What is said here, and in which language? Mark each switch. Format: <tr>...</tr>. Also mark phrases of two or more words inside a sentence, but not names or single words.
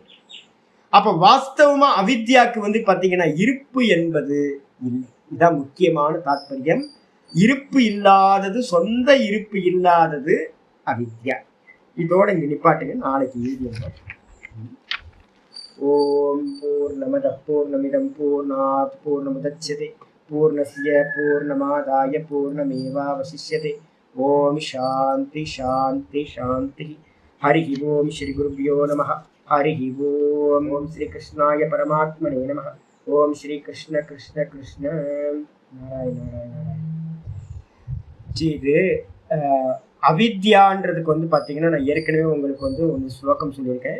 <ta>அப்ப வாஸ்தவமா அவித்யாக்கு வந்து பாத்தீங்கன்னா இருப்பு என்பது இல்லை. இதுதான் முக்கியமான தாத்பரியம். இருப்பு இல்லாதது, சொந்த இருப்பு இல்லாதது அவித்யா. இதோட இங்க நிப்பாட்டுங்க. நாளைக்கு வீடியோ.</ta> <sa>ॐ पूर्णमद पूर्णमिदं पूर्णात् पूर्णमुदच्यते पूर्णस्य पूर्णमादाय पूर्णमेवावशिष्यते. ॐ शान्ति शान्ति शान्ति. हरि ॐ श्री गुरुभ्यो नमः। हरि ॐ. ॐ श्री कृष्णाय परमात्मने नमः। ॐ श्री कृष्ण कृष्ण कृष्ण. நாராயண நாராயண நாராயண.</sa> <ta>இது அவித்யான்றதுக்கு வந்து பார்த்தீங்கன்னா, நான் ஏற்கனவே உங்களுக்கு வந்து ஒரு ஸ்லோகம் சொல்லியிருக்கேன்.</ta>